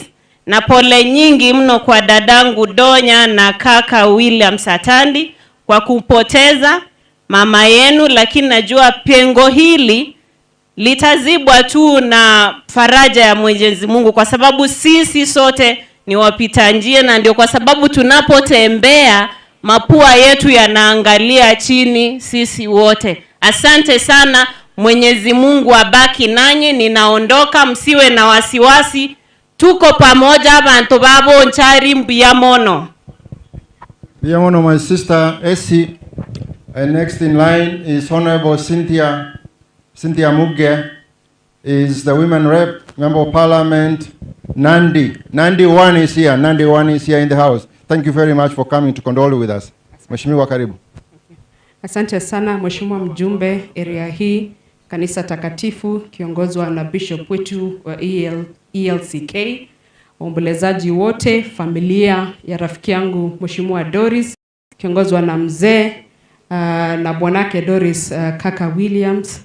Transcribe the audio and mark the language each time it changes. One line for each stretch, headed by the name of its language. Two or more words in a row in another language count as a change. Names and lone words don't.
Swahili: na pole nyingi mno kwa dadangu Donya na kaka William Satandi kwa kupoteza mama yenu, lakini najua pengo hili litazibwa tu na faraja ya Mwenyezi Mungu kwa sababu sisi sote ni wapita njia na ndio kwa sababu tunapotembea mapua yetu yanaangalia chini sisi wote. Asante sana, Mwenyezi Mungu abaki nanyi, ninaondoka msiwe na wasiwasi. Tuko pamoja
Gusii: abantu babo nchari Mbiamono.
Swahili: Mbiamono,
English: my sister Essie. Next in line is Honorable Cynthia Muge, is the women rep, member of parliament, Nandi. Nandi 1 is here. Nandi 1 is here in the house. Thank you very much for coming to condole with us.
Swahili: Mheshimiwa, karibu. Asante sana Mheshimiwa mjumbe area hii kanisa takatifu kiongozwa na bishop wetu wa ELCK, waombolezaji wote, familia ya rafiki yangu Mheshimiwa Doris kiongozwa na mzee na bwanake Doris, kaka Williams.